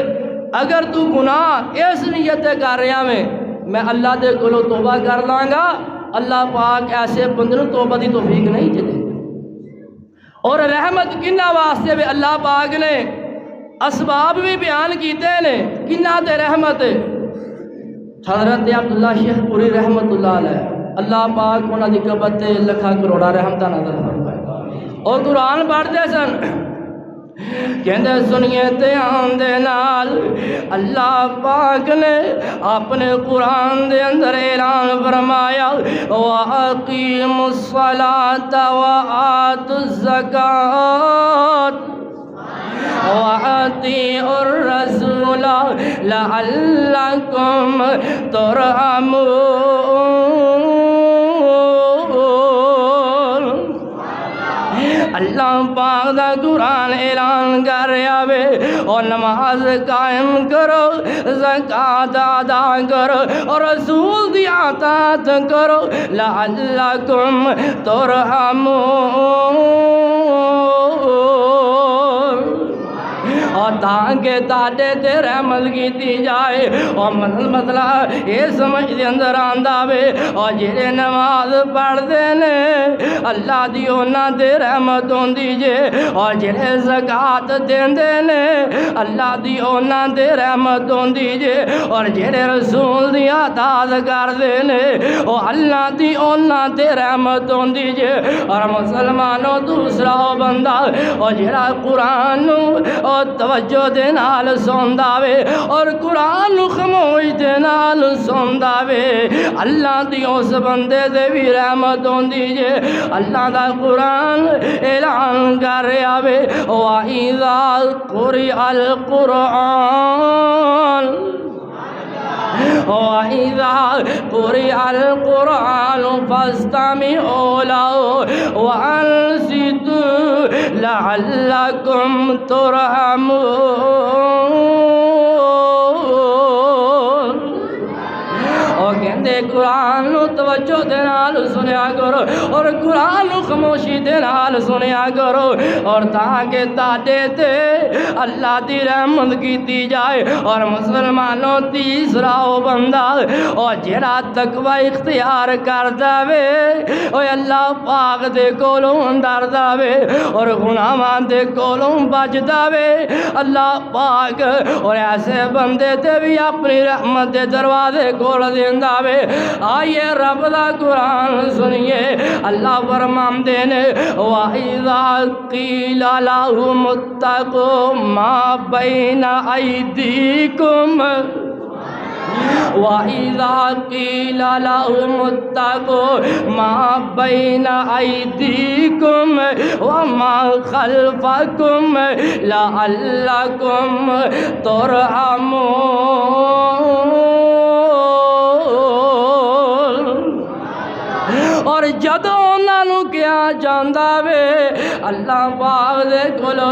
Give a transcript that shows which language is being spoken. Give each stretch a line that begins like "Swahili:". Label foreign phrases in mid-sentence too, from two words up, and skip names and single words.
Punjabi: اگر تو گناہ اس نیت سے کر رہا میں اللہ دے کولوں توبہ کر لاں گا، اللہ پاک ایسے بندے نوں توبہ دی توفیق نہیں دے۔ اور رحمت کنہ واسطے بھی اللہ پاک نے اسباب بھی بیان کیتے نے کنہ دے رحمت۔ حضرت عبداللہ شیخ پوری رحمت اللہ علیہ اللہ پاک انہاں دی قبر تے لکھاں کروڑا رحمتہ نظر فرمائے اور قرآن پڑھتے سن کہندے سنیے دھیان دے نال اللہ پاک نے اپنے قرآن دے اندر اعلان فرمایا
Arabic: وَأَقِيمُوا الصَّلَاةَ وَآتُوا الزَّكَاةَ وَأَطِيعُوا الرَّسُولَ لَعَلَّكُمْ تُرْحَمُونَ۔
Punjabi: اللہ پاک دا قرآن اعلان کر رہا وے اور نماز قائم کرو، زکوٰۃ ادا کرو اور رسول دی اطاعت کرو
Arabic: لعلکم ترحمون،
Punjabi: اور تاکہ تاڑے تے رحمت کیتی جائے۔ اور مسئلہ یہ سمجھ دے اندر آندا وے اور جڑے نماز پڑھ دے نے اللہ دی انہاں تے رحمت ہوندی جے، اور جڑے زکوٰۃ دیندے نے اللہ دی انہاں تے رحمت ہوندی جے، اور جڑے رسول دی اطاعت کردے نے او اللہ دی انہاں تے رحمت ہوندی جے۔ اور مسلمانوں دوسرا بندہ اور جڑا قرآن نو اور توجہ دے نال سوندا وے اور قرآن نو خاموش دے نال سوندا وے اللہ دی اس بندے دے بھی رحمت ہوندی جے۔ اللہ دا قرآن اعلان کر رہا وے
Arabic: وَإِذَا قُرِئَ الْقُرْآنُ وَإِذَا قُرِئَ الْقُرْآنُ فَاسْتَمِعُوا لَهُ وَأَنصِتُوا لَعَلَّكُمْ تُرْحَمُونَ۔
Punjabi: اور کہندے تے قرآن نو توجہ دے نال سنیا کرو اور قرآن نو خاموشی دے نال سنیا کرو اور تاکہ تاڈے تے اللہ دی رحمت کیتی جائے اور مسلمانوں تیسرا او بندہ اور جڑا تقوی اختیار کردا وے او اللہ پاک دے کولوں ڈردا وے اور گناہاں دے کولوں بچدا وے اللہ پاک اور ایسے بندے تے بھی اپنی رحمت دے دروازے کھول دیندا وے آئیے رب دا قرآن سنیے اللہ فرماندے نے
Arabic: وَإِذَا قِيلَ لَهُمُ اتَّقُوا مَا بَيْنَ أَيْدِيكُمْ وَإِذَا قِيلَ لَهُمُ اتَّقُوا مَا بَيْنَ أَيْدِيكُمْ وَمَا خَلْفَكُمْ لَعَلَّكُمْ تُرْحَمُونَ
Punjabi: اور جدوں انہاں نوں کیا جاندا وے اللہ پاک دے کولوں